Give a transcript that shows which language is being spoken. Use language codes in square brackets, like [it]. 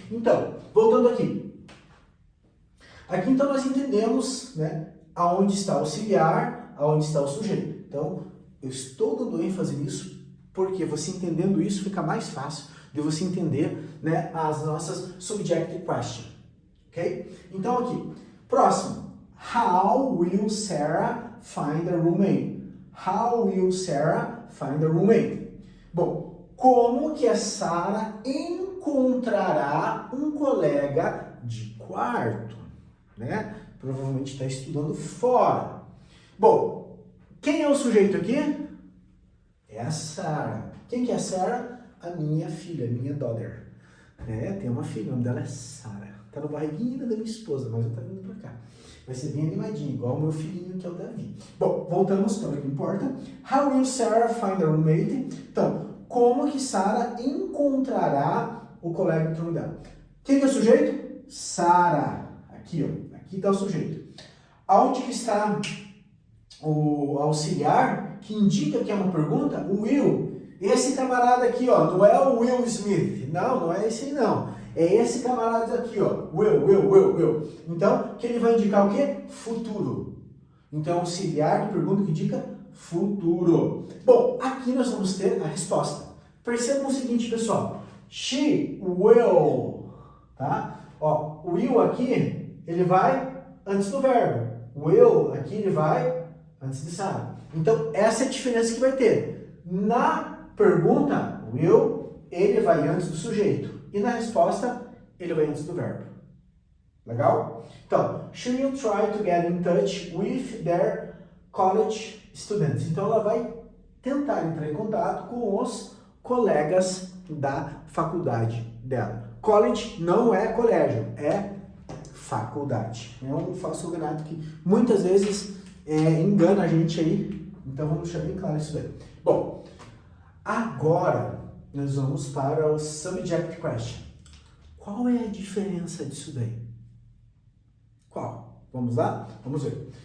[pt] Então, voltando aqui. Aqui então nós entendemos, né, aonde está o auxiliar, aonde está o sujeito. Então, eu estou dando ênfase nisso, porque você entendendo isso fica mais fácil de você entender, né, as nossas subjective questions. Ok? Então aqui, próximo. [en] How will Sarah find a roommate? How will Sarah find a roommate? [pt] Bom, como que a Sarah encontrará um colega de quarto? Né? Provavelmente está estudando fora. Bom, quem é o sujeito aqui? É a Sarah. Quem que é a Sarah? A minha filha, a minha daughter. Tem uma filha, o nome dela é Sarah. Tá no barriguinho da minha esposa, mas eu tô vindo pra cá. Vai ser bem animadinho, igual o meu filhinho que é o Davi. Bom, voltamos para o que importa. [en] How will Sarah find a roommate? [pt] Então, como que Sarah encontrará o colega de turma dela? Quem que é o sujeito? Sarah. Aqui, ó. Aqui tá o sujeito. Aonde que está o auxiliar que indica que é uma pergunta? O will. Esse camarada aqui, ó, não é o Will Smith. Não é esse aí, não. É esse camarada aqui, ó. Will. Então, que ele vai indicar o quê? Futuro. Então, auxiliar de pergunta que indica futuro. Bom, aqui nós vamos ter a resposta. Percebam o seguinte, pessoal. She will, tá? Ó, o will aqui, ele vai antes do verbo. Will aqui, ele vai antes de Sarah. Então, essa é a diferença que vai ter. Na pergunta, will, ele vai antes do sujeito. E na resposta, ele vai antes do verbo. Legal? [en] Então, she will try to get in touch with their college students. [pt] Então, ela vai tentar entrar em contato com os colegas da faculdade dela. College não é colégio, é faculdade. É um falso cognato que muitas vezes engana a gente aí. Então, vamos deixar bem claro isso daí. Bom, agora nós vamos para o subject question. Qual é a diferença disso daí? Qual? Vamos lá? Vamos ver.